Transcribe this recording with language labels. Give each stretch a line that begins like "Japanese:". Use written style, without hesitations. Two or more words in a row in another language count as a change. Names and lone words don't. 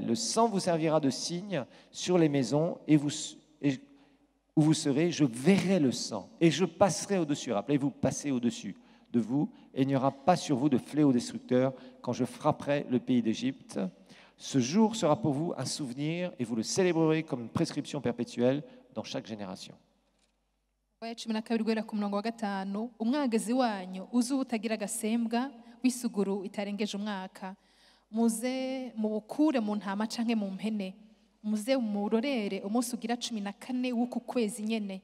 French: Le sang vous servira de signe sur les maisons où vous serez. Je verrai le sang et je passerai au-dessus. Rappelez-vous, passez au-dessus de vous, et il n'y aura pas sur vous de fléau destructeur quand je frapperai le pays d'Égypte. Ce jour sera pour vous un souvenir et vous le célébrerez comme une prescription perpétuelle dans chaque génération.
Rundi: Kuvayo 12 guhera ku murongo wa 5. Umwagazi wanyu uzuba utagira agasembwa w'isuguru itarengeje umwaka. Muze mubukure mu ntama canke mu mpene. Muze murorere umunsi ugira 14 w'uku kwezi nyene.